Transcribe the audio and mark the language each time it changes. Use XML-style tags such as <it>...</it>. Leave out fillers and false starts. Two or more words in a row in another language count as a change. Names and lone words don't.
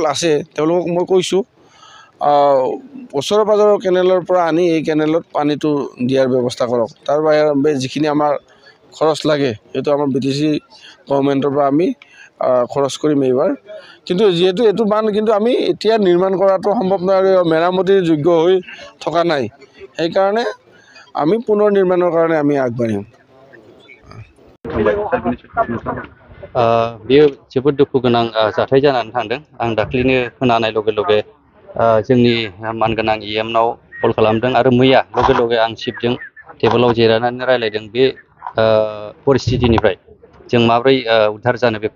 <as>আছে তেওঁলোকক মই কৈছোঁ ওচৰে পাজৰৰ কেনেলৰ পৰা আনি এই কেনেলত পানীটো দিয়াৰ ব্যৱস্থা কৰক তাৰ বাহিৰে যিখিনি আমাৰ খৰচ লাগে সেইটো আমাৰ BTC গভৰ্ণমেণ্টৰ পৰা আমি খৰচ কৰিম এইবাৰ কিন্তু যেহেতু এইটো বান্ধ কিন্তু আমি এতিয়া নিৰ্মাণ কৰাটো সম্ভৱ নহয় মেৰামতিৰ যোগ্য হৈ থকা নাই সেইকাৰণে আমি পুনৰ নিৰ্মাণৰ কাৰণে আমি আগবাঢ়িম</as> <brx>बेयो जोबोद दुखु गोनां जाथाय जानानै थांदों आं दाख्लैनो खोनानाय लगे लगे जोंनि मानगोनां EMनाव कल खालामदों आरो मैया लगे लगे आं चिफजों टेबोलाव जिरायनानै रायलायदों बे परिस्थितिनिफ्राय जों माब्रै उद्धार जानो बेखौ</brx>